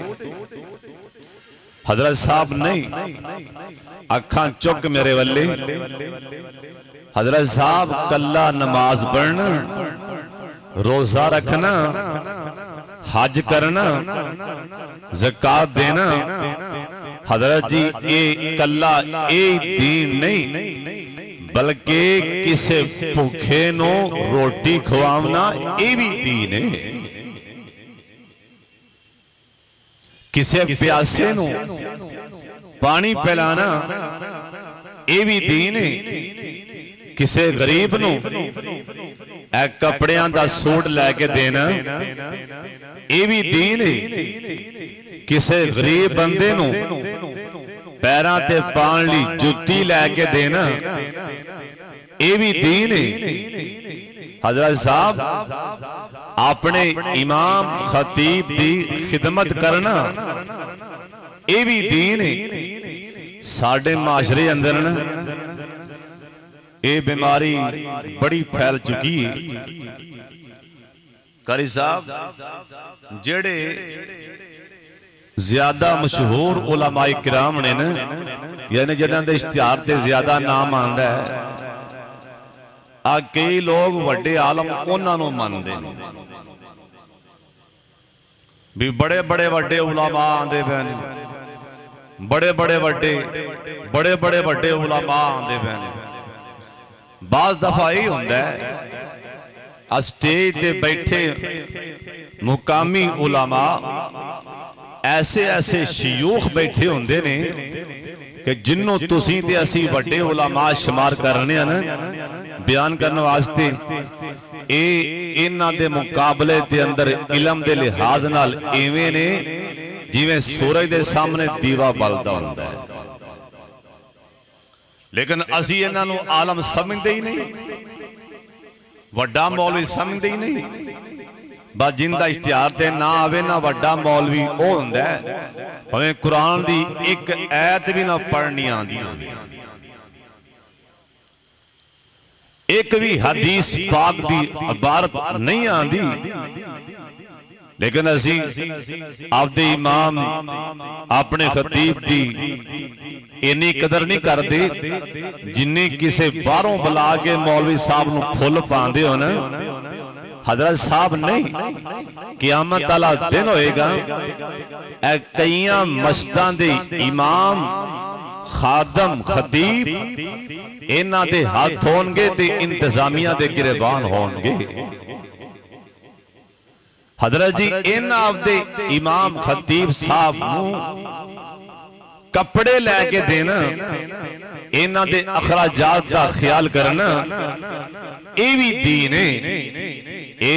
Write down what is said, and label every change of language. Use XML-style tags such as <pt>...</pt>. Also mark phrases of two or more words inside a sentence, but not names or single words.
<pa>حضرت صاحب نہیں اکھاں چک میرے والے حضرت صاحب کلہ نماز پڑھنا روزہ رکھنا حج کرنا زکات دینا حضرت جی اے کلا اے دین نہیں بلکہ کسے بھوکے نو روٹی کھواونا اے بھی دین ہے کسے پیاسے نو پانی پلانا اے بھی دین ہے کسے غریب نو اے کپڑیاں دا سوٹ لے کے دینا اے بھی دین ہے کسے غریب بندے نو پیراں تے پان لی جتی لے کے دینا اے بھی دین ہے حضرت صاحب اپنے امام خطیب دی خدمت کرنا اے بھی دین ہے ساڑھے معاشرے اندر نا اے بیماری بڑی پھیل چکی ہے قاری صاحب جڑے زیادہ مشہور علماء کرام نے نا یعنی جنہاں دے اشتہار تے زیادہ نام آندا ہے کئی لوگ وڈے عالم انہاں نوں مندے نے بھی بڑے بڑے وڈے علماء آندے پے نے بڑے بڑے وڈے علماء آندے پے نے بعض دفعہ ہی ہوندا ہے اسٹیج تے بیٹھے مقامی علماء ایسے ایسے شیوخ بیٹھے ہوندے نے کہ جنوں تسی تے اسی وڈے علماء شمار کرنے ہیں بیان کرنے واسطے انہاں دے مقابلے دے اندر علم دے لحاظ نال ایویں نے جویں سورج دے سامنے دیوا بلدا ہوندا ہے لیکن اسی انہاں نوں عالم سمجھدے ہی نہیں وڈا مولوی سمجھدے ہی نہیں بس جندہ اشتہار تے نہ آوے نہ وڈا مولوی او ہوندا ہے ہمیں قرآن دی ایک آیت بھی نہ پڑھنی آندی ایک بھی حدیث پاک دی عبارت نہیں آندی لیکن اسی آپ دے امام اپنے خطیب دی اینی قدر نہیں کر دے جنہیں کسے باروں بلا کے مولوی صاحب نو پھول پاندے ہونا حضرت صاحب نہیں قیامت اللہ دن ہوئے گا اے کئیاں مسجداں دے امام خادم خطیب انہاں دے ہاتھ ہونگے تے انتظامیہ دے گریبان ہونگے حضرت جی انہاں دے امام خطیب صاحب نو کپڑے لے کے دینا انہاں دے اخراجات دا خیال کرنا اے بھی دین ہے اے</pa>